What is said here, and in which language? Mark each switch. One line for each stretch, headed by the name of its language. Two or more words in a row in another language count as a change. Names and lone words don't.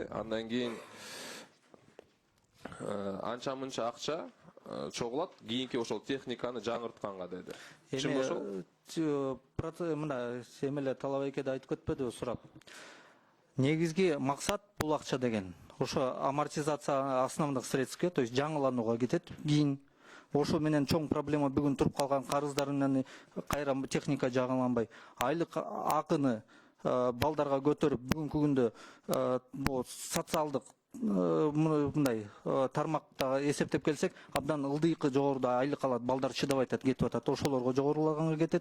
Kyrgyz: Андан кийин анча мынча акча чогулат, кийинки ошол техниканы жаңыртканга деди. Чынбы ошол? Мына эмеле Талабек эде айтып кетпедиби сурап? Негизги максат бул акча деген ошо
Russian: амортизация основных средств, то есть
Kyrgyz: жаңыланууга кетет. Кийин ошо менен чоң проблема бүгүн туруп калган карыздарынан кайра техника жаңыланбай, айлык акыны балдарга көтөрүп, бүгүнкү күндө бул социалдык мындай тармакта эсептеп келсек, абдан ылдыйкы жогоруда айлык алат, балдар чыдабай атат, кетип атат, ошолорго жогорулаганга кетет.